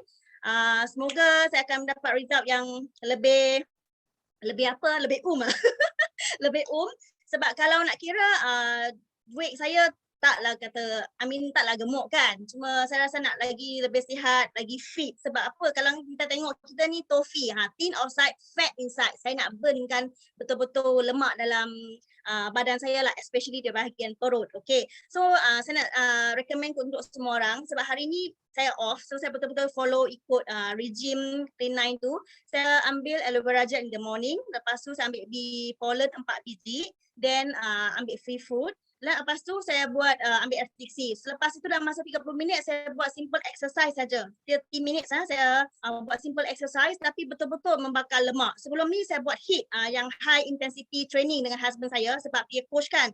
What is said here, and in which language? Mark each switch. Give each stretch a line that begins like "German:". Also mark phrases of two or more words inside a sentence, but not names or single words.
Malay: Semoga saya akan mendapat result yang lebih lebih sebab kalau nak kira weight saya taklah taklah gemuk kan. Cuma saya rasa nak lagi lebih sihat, lagi fit. Sebab apa? Kalau kita tengok kita ni tofi,
English: thin outside, fat inside.
Malay: Saya nak burnkan betul-betul lemak dalam badan saya lah, especially di bahagian perut. Okay. So saya nak recommend untuk semua orang sebab hari ni saya off. So saya betul-betul follow ikut regime Clean 9 tu. Saya ambil
English: aloe vera gel in the morning.
Malay: Lepas tu saya ambil bee pollen 4 biji. Then ambil
English: free fruit.
Malay: Lepas tu saya buat ambil FTC. Selepas itu dalam masa 30 minit saya buat
English: simple exercise
Malay: saja. 30 minit saya buat
English: simple exercise
Malay: tapi betul-betul membakar lemak. Sebelum ni saya buat HIIT yang
English: high intensity training
Malay: dengan husband saya sebab dia coach kan.